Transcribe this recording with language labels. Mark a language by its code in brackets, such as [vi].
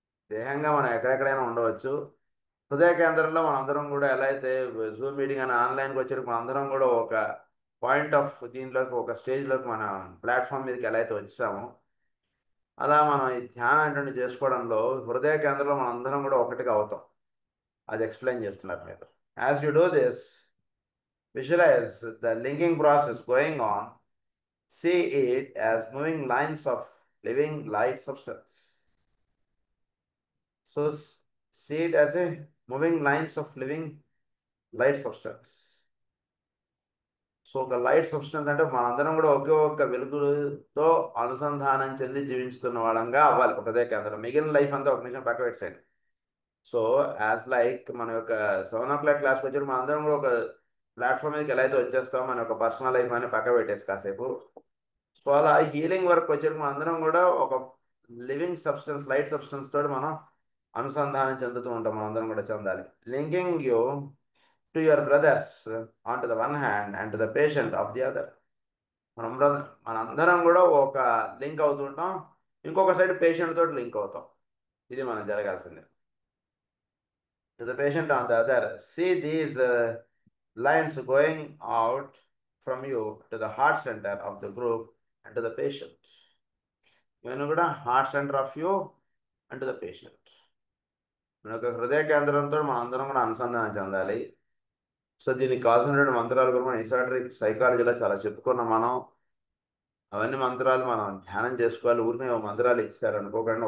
[te] దేహంగా మనం ఎక్కడెక్కడైనా ఉండవచ్చు. హృదయ కేంద్రంలో మనందరం కూడా ఎలా అయితే జూమ్ మీటింగ్ అని ఆన్లైన్కి వచ్చేటప్పుడు మనందరం కూడా ఒక పాయింట్ ఆఫ్ దీంట్లోకి ఒక స్టేజ్లోకి మన ప్లాట్ఫామ్ మీదకి ఎలా అయితే వచ్చామో అలా మనం ఈ ధ్యానం ఏంటంటే చేసుకోవడంలో హృదయ కేంద్రంలో మనందరం కూడా ఒకటిగా అవుతాం. అది ఎక్స్ప్లెయిన్ చేస్తున్నారు మీరు. [en] As you do this, visualize the linking process going on. See it as moving lines of living light substance. So see it as a moving lines of living light substance. [te] So ఒక light substance అంటే మనందరం కూడా ఒకే ఒక్క వెలుగుతో అనుసంధానం చెంది జీవించుతున్న వాళ్ళంగా అవ్వాలి హృదయ కేంద్రం. మిగిలిన లైఫ్ అంతా ఒక నిమిషం పక్క పెట్టేయండి. సో యాజ్ లైక్ మన యొక్క 7 o'clock క్లాస్కి వచ్చి మనందరం కూడా ఒక ప్లాట్ఫామ్ మీదకి ఎలా అయితే వచ్చేస్తామో మన యొక్క పర్సనల్ లైఫ్ అని పక్క పెట్టేసి కాసేపు. సో అలా హీలింగ్ వర్క్ వచ్చేసి మనందరం కూడా ఒక లివింగ్ సబ్స్టెన్స్ లైట్ సబ్స్టెన్స్ తోటి మనం అనుసంధానం చెందుతూ ఉంటాం. మనందరం కూడా చెందాలి. [en] Linking you to your brothers on to the one hand and to the patient of the other. [te] మనందరం కూడా ఒక లింక్ అవుతుంటాం, ఇంకొక సైడ్ పేషెంట్ తోటి లింక్ అవుతాం. ఇది మనం జరగాల్సింది. [en] To the patient on the other, see these lines going out from you to the heart center of the group and to the patient. [te] ఇవన్నీ కూడా [en] Heart center of you and to the patient. [te] మన యొక్క హృదయ కేంద్రంతో మనం అందరం కూడా అనుసంధానం చెందాలి. సో దీనికి కావాల్సినటువంటి మంత్రాలు కూడా మనం ఎసాటరిక్ సైకాలజీలో చాలా చెప్పుకున్నాం మనం. అవన్నీ మంత్రాలు మనం ధ్యానం చేసుకోవాలి. ఊరిని మంత్రాలు ఇచ్చారు అనుకోకండి.